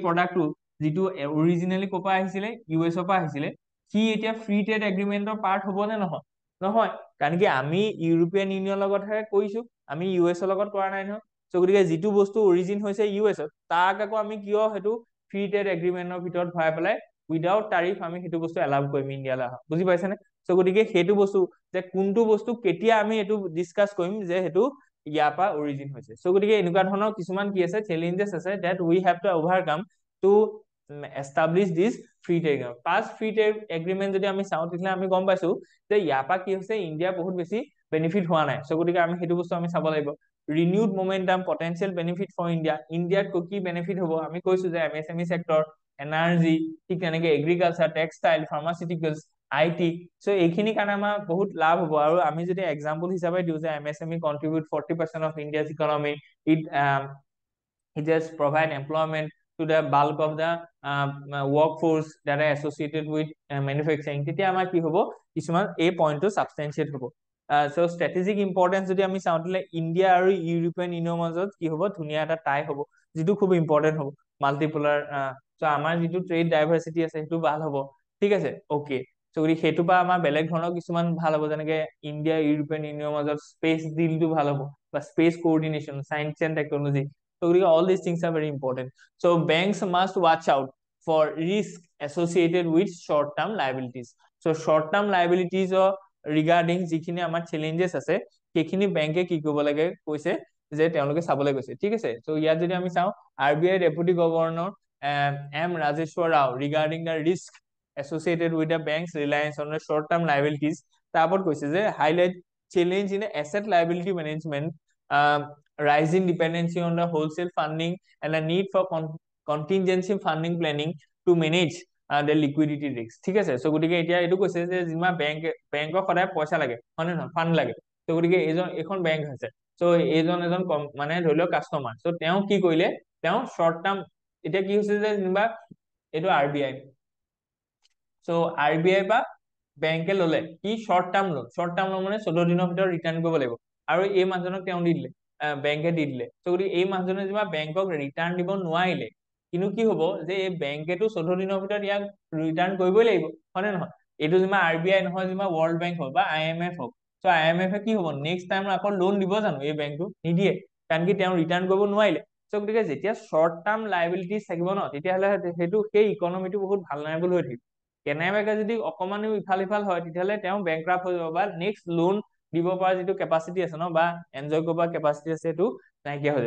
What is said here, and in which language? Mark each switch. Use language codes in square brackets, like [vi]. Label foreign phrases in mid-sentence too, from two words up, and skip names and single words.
[as] প্ৰডাক্টটো যিটো অৰিজিনেলি ক'ৰ পৰা আহিছিলে ইউএছৰ পৰা আহিছিলে সি এতিয়া [en] free trade agreementৰ [as] পাৰ্ট হ'ব নে নহয় নহয় কাৰণ কি আমি ইউৰোপিয়ান ইউনিয়নৰ লগতহে কৰিছো আমি ইউএছৰ লগত কৰা নাই নহয় চ' গতিকে যিটো বস্তু অৰিজিন হৈছে ইউএছত তাক আকৌ আমি কিয় সেইটো [en] free trade agreementৰ [as] ভিতৰত ভৰাই পেলাই [en] without tariff [as] আমি সেইটো বস্তু এলাউ কৰিম ইণ্ডিয়ালৈ অহা বুজি পাইছেনে চ' গতিকে সেইটো বস্তু যে কোনটো বস্তু কেতিয়া আমি এইটো ডিছকাছ কৰিম যে সেইটো ইয়াৰ পৰা অৰিজিন হৈছে চ' গতিকে এনেকুৱা ধৰণৰ কিছুমান কি আছে চেলেঞ্জেছ আছে [en] that we have to overcome to establish this free trade agreement past free trade agreement [as] যদি আমি চাওঁ তেতিয়াহ'লে আমি গম পাইছো যে ইয়াৰ পৰা কি হৈছে ইণ্ডিয়া বহুত বেছি বেনিফিট হোৱা নাই চ' গতিকে আমি সেইটো বস্তু আমি চাব লাগিব [en] renewed momentum potential benefit for India [as] ইণ্ডিয়াত কি বেনিফিট হ'ব আমি কৈছো যে এমএছএমই সেক্টৰ এনাৰ্জি ঠিক তেনেকে [en] agriculture textile pharmaceuticals IT [as] চ' এইখিনি কাৰণে আমাৰ বহুত লাভ হ'ব আৰু আমি যদি এক্সাম্পল হিচাপে দিওঁ যে এমএছএমই [en] contribute 40% of India's economy it just provide employment to the bulk of the workforce that are associated with manufacturing [as] তেতিয়া আমাৰ কি হ'ব কিছুমান এই পইণ্টটো সাবস্টেনশিয়েট হ'ব [en] so strategic importance [as] যদি আমি চাওঁ তেলে ইণ্ডিয়া আৰু ইউৰোপিয়ান ইউনিয়নৰ মাজত কি হ'ব ধুনীয়া এটা টাই হ'ব যেটো খুব ইম্পৰ্টেন্ট হ'ব মাল্টিপোলাৰ so আমাৰ যেটো [en] trade diversity [as] আছে সেইটো ভাল হ'ব ঠিক আছে ওকে so গৰি হেতু বা আমাৰ বেলেগ ধৰণৰ কিছুমান ভাল হ'ব যেনেকে ইণ্ডিয়া ইউৰোপিয়ান ইউনিয়নৰ মাজত স্পেস ডিলটো ভাল হ'ব বা [en] space coordination science and technology so all these things are very important so banks must watch out for risk associated with short term liabilities so short term liabilities or regarding [as] যিখিনি আমাৰ challenges আছে সেইখিনি ব্যাংকে কি কৰিব লাগে কৈছে যে তেওঁলোকে চাবলৈ গৈছে ঠিক আছে so ইয়াত যদি আমি চাওঁ [en] RBI deputy governor M Rajeshwar Rao regarding the risk associated with the bank's reliance on the short term liabilities [as] তারপর কৈছে যে [en] highlight challenge in asset liability management rising dependency on the wholesale funding and the need for contingency funding planning to manage the liquidity risk [as] ঠিক আছে সো গটিকে এতিয়া এটো কৈছে যে জিমা ব্যাংকৰ সদায় পইচা লাগে হয়নে নহয় ফান্ড লাগে সো গটিকে এখন ব্যাংক আছে সো এজন মানে ধৰিলো কাস্টমাৰ সো তেওঁ কি কৰিলে তেওঁ [en] short term [as] এতিয়া কি হৈছে যে জিমা এটো RBI সো RBI বা ব্যাংকে ললে কি [en] short term loan [as] মানে 14 দিনৰ ভিতৰত ৰিটাৰ্ণ কৰিব লাগিব আৰু এই মানুহজনক তেওঁ দি দিলে ব্যাংকে দি দিলে সো গতি এই মানুহজনে যেবা ব্যাংকক ৰিটাৰ্ণ দিব নোৱাৰিলে কিন্তু কি হ'ব যে এই ব্যাংকেটো 14 দিনৰ ভিতৰত ইয়াক ৰিটাৰ্ণ কৰিবই লাগিব হয়নে নহয় এটো যেবা RBI নহয় যেবা ওয়ার্ল্ড ব্যাংক হ'ব বা IMF হ'ব সো IMF এ কি হ'ব [en] next time [as] আকৌ লোন দিব জানো এই ব্যাংকটো নিদিয়ে কাৰণ কি তেওঁ ৰিটাৰ্ণ কৰিব নোৱাৰিলে সো গতিকে যেতিয়া [en] short term liabilities [as] থাকিব ন তেতিয়াহলে হেতু সেই ইকনমিটো বহুত ভালনাৰেবল হৈ থাকিব কেনেবাকে যদি অকমানো ইফাল হয় তেতিয়াহলে তেওঁ ব্যাংকৰাপ্ট হৈ যাব বা [en] next loan [as] দিব পৰা যেটো ক্যাপাসিটি আছে ন বা এনজয় কৰিব কেপাসিটি আছে এটো নাইকিয়া হৈ যাব।